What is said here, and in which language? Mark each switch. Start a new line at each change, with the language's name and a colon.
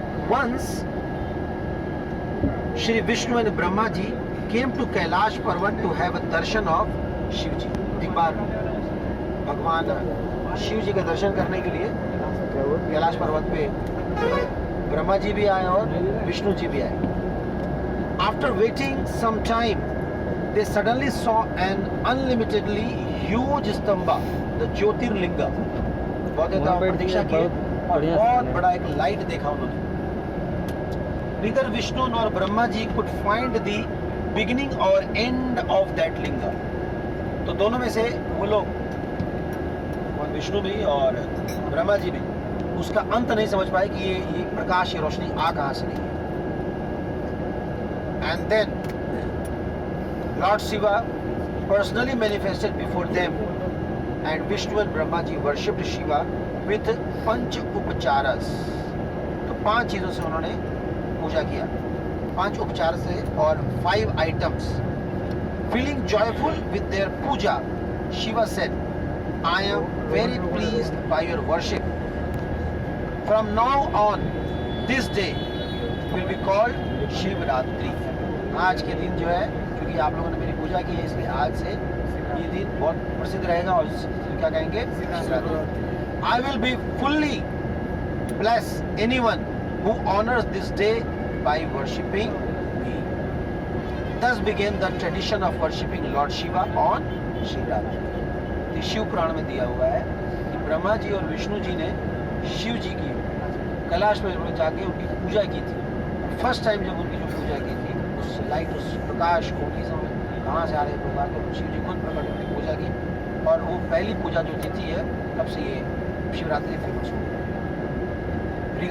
English: Once Shri Vishnu and Brahma ji came to Kailash Parvat to have a darshan of Shiv ji।
Hindi: एक बार भगवान शिव जी का दर्शन करने के लिए क्या हुआ? कैलाश पर्वत पे ब्रह्मा जी भी आए और विष्णु जी भी आए.
English: After waiting some time, they suddenly saw an unlimitedly huge stamba, the Jyotirlinga.
Hindi: बहुत देर तक प्रतीक्षा की और बहुत बड़ा एक लाइट देखा उन्होंने.
English: Neither Vishnu nor Brahma ji could find the beginning or end of that linga.
Hindi: तो दोनों में से वो लोग, और विष्णु भी और ब्रह्मा जी भी, उसका अंत नहीं समझ पाए कि ये प्रकाश, ये रोशनी आ कहाँ से रही है.
English: And then Lord Shiva personally manifested before them, and Vishnu and Brahma ji worshipped Shiva with panch upacharas.
Hindi: तो 5 चीजों से उन्होंने पूजा किया, 5 उपचार से और 5 items.
English: Feeling joyful with their puja, Shiva said, I am very pleased by your worship. From now on, this day will be called Shivratri.
Hindi: आज के दिन जो है, क्योंकि आप लोगों ने मेरी पूजा की है, इसलिए आज से ये दिन बहुत प्रसिद्ध रहेगा और क्या कहेंगे, Shivratri.
English: I will be fully bless anyone who honors this day by worshipping me. Thus began the tradition of worshipping Lord Shiva on Shivratri.
Hindi: ये शिव पुराण में दिया हुआ है कि ब्रह्मा जी और विष्णु जी ने शिव जी की कैलाश में जाके उनकी पूजा की थी. फर्स्ट टाइम जब उनकी जो पूजा की थी, उस लाइट, उस प्रकाश को कहाँ से आ रहे होगा, तो शिव जी खुद प्रकट होकर पूजा की, और वो पहली पूजा जो तिथि है, तब से ये शिवरात्रि फेमस हो गई.